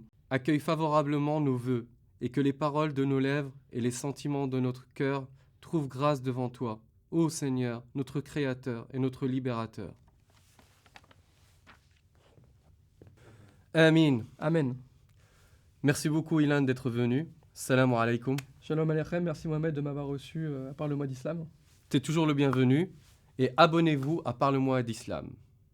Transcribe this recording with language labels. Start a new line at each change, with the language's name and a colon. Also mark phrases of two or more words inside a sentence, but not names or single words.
French: Accueille favorablement nos vœux et que les paroles de nos lèvres et les sentiments de notre cœur trouvent grâce devant toi, ô Seigneur, notre Créateur et notre Libérateur. Amin. Amen. Merci beaucoup Ilan d'être venu.
Arabic: سلام عليكم.
Hebrew: שלום עליכם,
French: merci Mohamed de m'avoir reçu à Parle-moi d'Islam. T'es toujours le bienvenu et abonnez-vous à Parle-moi d'Islam.